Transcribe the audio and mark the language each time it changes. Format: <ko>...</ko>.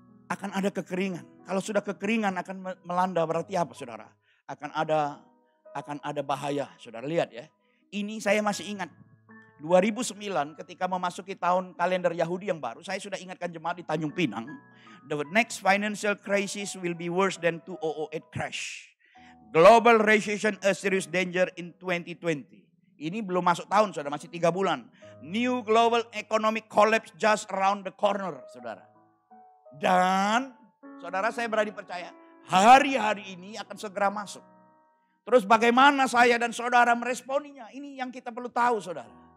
<id>Akan ada kekeringan. Kalau sudah kekeringan akan melanda berarti apa saudara? Akan ada bahaya. Saudara lihat ya. Ini saya masih ingat. 2009 ketika memasuki tahun kalender Yahudi yang baru. Saya sudah ingatkan jemaat di Tanjung Pinang.</id> <en>The next financial crisis will be worse than 2008 crash. Global recession a serious danger in 2020.</en> <id>Ini belum masuk tahun saudara, masih 3 bulan.</id> <en>New global economic collapse just around the corner saudara.</en> <id>Dan saudara saya berani percaya hari-hari ini akan segera masuk. Terus bagaimana saya dan saudara meresponinya? Ini yang kita perlu tahu, saudara.</id>